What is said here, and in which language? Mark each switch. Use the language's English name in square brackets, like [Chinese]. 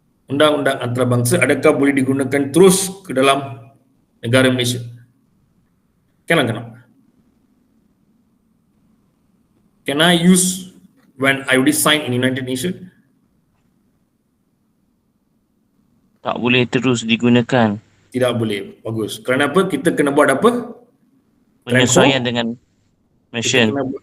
[Malay] Undang-undang antarabangsa adakah boleh digunakan terus ke dalam negara Malaysia? [English] Cannot. Can I use when I already signed in United Nations? [Malay] Tak boleh terus digunakan. Tidak boleh. Bagus. Kerana apa? Kita kena buat apa? Penyesuaian dengan mission.